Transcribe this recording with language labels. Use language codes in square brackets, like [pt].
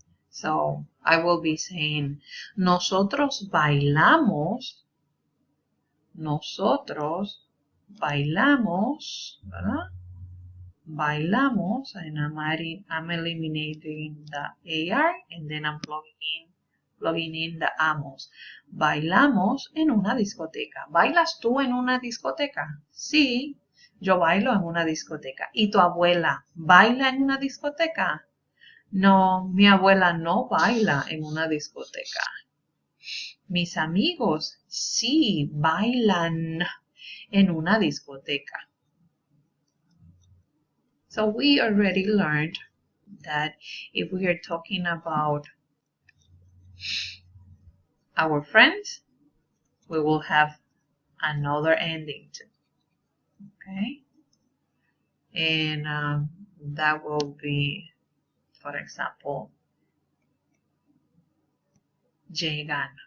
[en] So I will be saying, [es] nosotros bailamos, ¿verdad? [en] Bailamos, and I'm eliminating the AR, and then I'm plugging in the amos. [es] Bailamos en una discoteca. ¿Bailas tú en una discoteca? Sí, yo bailo en una discoteca. ¿Y tu abuela baila en una discoteca? No, mi abuela no baila en una discoteca. Mis amigos sí bailan en una discoteca. [en] So we already learned that if we are talking about our friends, we will have another ending too. Okay? And that will be, for example, llegan.